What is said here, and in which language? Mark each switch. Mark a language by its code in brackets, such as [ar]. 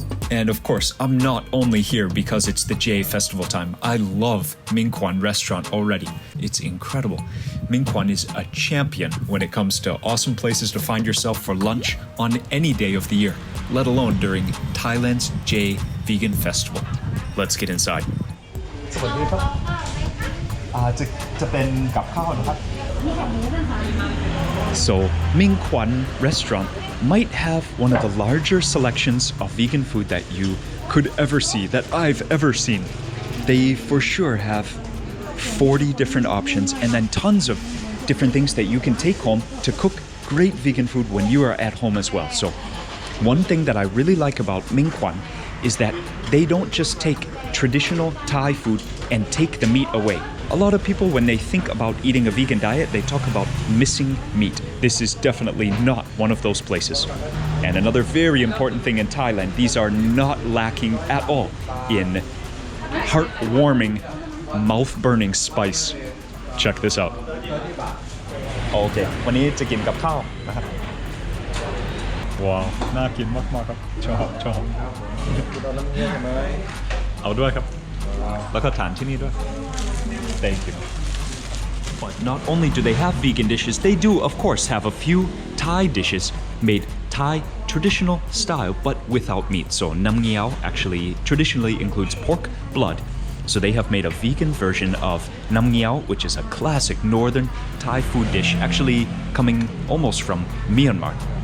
[en] And of course, I'm not only here because it's the J festival time. I love Ming Kwan Restaurant already. It's incredible. Ming Kwan is a champion when it comes to awesome places to find yourself for lunch on any day of the year, let alone during Thailand's J Vegan Festival. Let's get inside. [th] สวัสดีครับจะเป็นกับข้าวนะครับ [en] So, Ming Kwan Restaurant might have one of the larger selections of vegan food that you could ever see, that I've ever seen. They for sure have 40 different options and then tons of different things that you can take home to cook great vegan food when you are at home as well. So, one thing that I really like about Ming Kwan is that they don't just take traditional Thai food and take the meat away. A lot of people, when they think about eating a vegan diet, they talk about missing meat. This is definitely not one of those places. And another very important thing in Thailand, these are not lacking at all in heartwarming, mouth-burning spice. Check this out. [th] Okay, วันนี้จะกินกับข้าวนะครับ ว้าว น่ากินมากๆครับ ชอบเอาด้วยครับ แล้วก็ทานที่นี่ด้วย [en] Thank you. But not only do they have vegan dishes, they do, of course, have a few Thai dishes made Thai traditional style, but without meat. So nam ngiao actually traditionally includes pork blood. So they have made a vegan version of nam ngiao, which is a classic northern Thai food dish, actually coming almost from Myanmar.